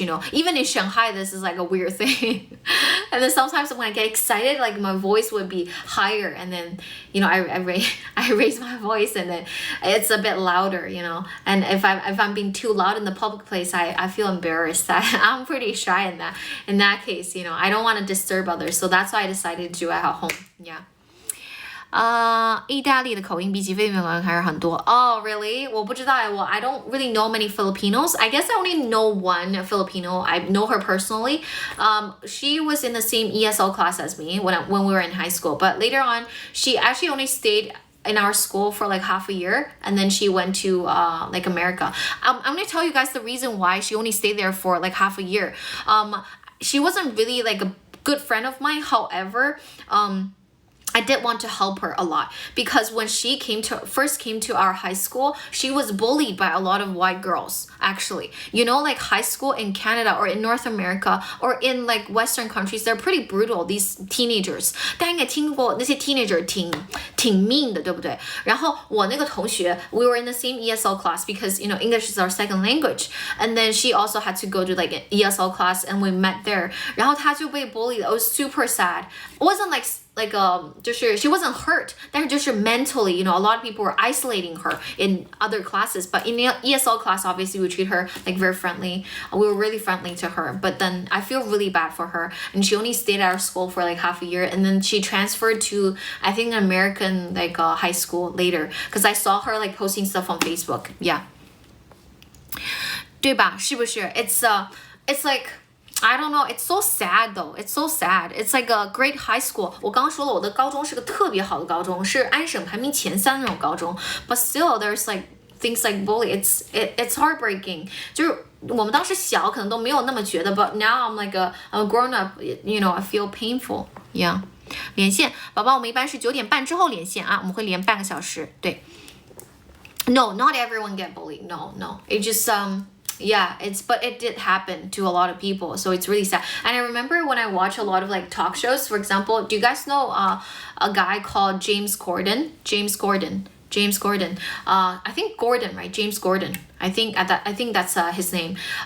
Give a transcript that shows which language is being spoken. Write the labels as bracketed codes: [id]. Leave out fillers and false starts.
[en] Even in Shanghai, this is like a weird thing. And then sometimes when I get excited, like my voice would be higher, and then I raise my voice, and then it's a bit louder. And if I'm being too loud in the public place, I feel embarrassed. I'm pretty shy in that case. I don't want to disturb others, so that's why I decided to do it at home. Yeah. [zh] 意大利的口音比起菲律宾口音还是很多。 [en] Oh, really? [zh] 我不知道 [en] I don't really know many Filipinos. I guess I only know one Filipino. I know her personally. She was in the same ESL class as me when we were in high school. But later on, she actually only stayed in our school for like half a year, and then she went to like America. I'm gonna tell you guys the reason why she only stayed there for like half a year. She wasn't really like a good friend of mine. However, I did want to help her a lot because when she first came to our high school, she was bullied by a lot of white girls, actually. Like high school in Canada or in North America or in like Western countries, they're pretty brutal, these teenagers. [zh] 大家应该听过那些 teenager 挺 mean 的，对不对？然后我那个同学 [en] we were in the same ESL class because English is our second language, and then she also had to go to like an ESL class, and we met there. [zh] 然后她就被 bullied. [en] It was super sad. It wasn't like she wasn't hurt, [zh] 但是就是 [en] mentally, a lot of people were isolating her in other classes, but in the ESL class, obviously we treat her like very friendly. We were really friendly to her, but then I feel really bad for her, and she only stayed at our school for like half a year, and then she transferred to, I think, an American like high school later, because I saw her like posting stuff on Facebook. Yeah. [zh] 对吧？是不是？ [en] It's like, I don't know, it's so sad though. It's so sad. It's like a great high school. [zh] 我刚刚说了，我的高中是个特别好的高中，是安省排名前3那种高中。 [en] But still, there's like things like bully. It's heartbreaking. [zh] 就是我们当时小，可能都没有那么觉得。 [en] But now I'm like a grown up. I feel painful. Yeah. [zh] 连线，宝宝，我们一般是9点半之后连线啊，我们会连半个小时。对。 [en] No, not everyone get bullied. No. It just yeah, but it did happen to a lot of people, so it's really sad. And I remember when I watch a lot of like talk shows, for example, do you guys know a guy called James Corden? James Gordon. I think Gordon, right? James Gordon. I think that's his name.